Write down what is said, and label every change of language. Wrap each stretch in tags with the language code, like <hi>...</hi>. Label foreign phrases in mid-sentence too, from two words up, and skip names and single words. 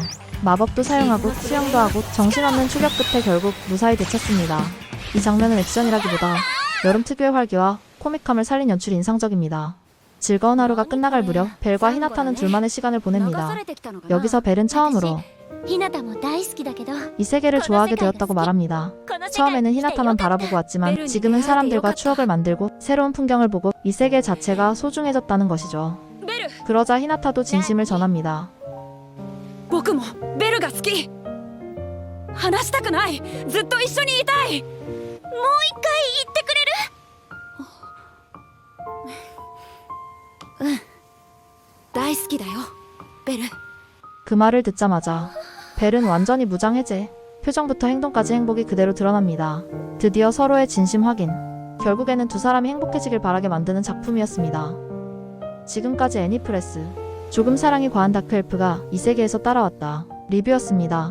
<ko>마법도 사용하고 수영도 하고 정신없는 추격 끝에 결국 무사히 되찾습니다. 이 장면은 액션이라기보다 여름 특유의 활기와 코믹함을 살린 연출이 인상적입니다. 즐거운 하루가 끝나갈 무렵 벨과 히나타는 둘만의 시간을 보냅니다. 여기서 벨은 처음으로</ko> <ja>ひなたも大好きだけど。</ja> <ko>이 세계를 좋아하게 되었다고 말합니다. 처음에는 히나타만 바라보고 왔지만 지금은 사람들과 추억을 만들고 새로운 풍경을 보고 이 세계 자체가 소중해졌다는 것이죠. 그러자 히나타도 진심을 전합니다.</ko> <ja>僕もベルが好き。話したくない。ずっと一緒にいたい。もう一回言ってくれる？大好きだよ、ベル。</ja> <ko>그 말을 듣자마자 벨은 완전히 무장해제. 표정부터 행동까지 행복이 그대로 드러납니다. 드디어 서로의 진심 확인. 결국에는 두 사람이 행복해지길 바라게 만드는 작품이었습니다. 지금까지 애니프레스 조금 사랑이 과한 다크엘프가 이 세계에서 따라왔다 리뷰였습니다.</ko>